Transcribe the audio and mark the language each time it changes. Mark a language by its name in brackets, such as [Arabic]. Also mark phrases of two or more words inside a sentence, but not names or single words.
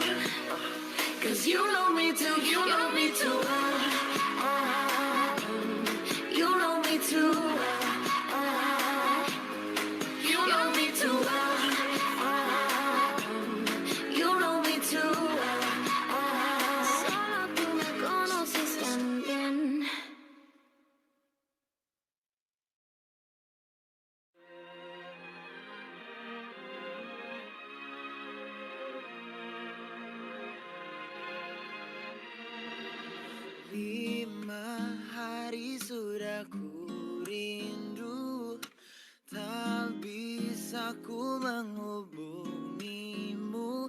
[English] Cause you know me too, you know me too well. You know me too well. You know me too well. You know me too well. [Spanish] Solo tú me conoces tan bien. [Indonesian] Lima hari sudah ku rindu, tak bisa ku menghubungimu.